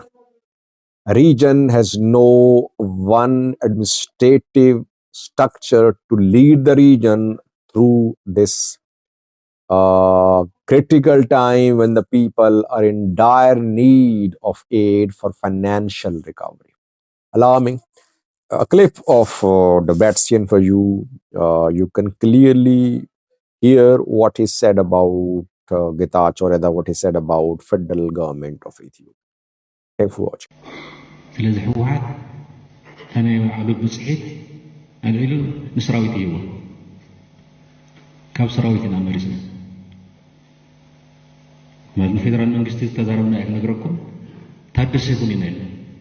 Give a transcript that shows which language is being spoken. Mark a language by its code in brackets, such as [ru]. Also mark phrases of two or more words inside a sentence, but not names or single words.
[en] A region has no one administrative structure to lead the region through this critical time when the people are in dire need of aid for financial recovery. Allow me a clip of the Debretsion for you. You can clearly hear what he said about Getachew, or rather what he said about federal government of Ethiopia. Thanks for watching. [ti] ስለዚህ ህወሓት ከመይ ባዕሉ ብፅሒት ኣልዒሉ ንሰራዊት እይዎ ካብ ሰራዊት ኢና መሪፅና ማለት ንፌደራል መንግስቲ ተዛረብና እያ ክነግረኩም ታደሰ ይኹን ኢና ኢልና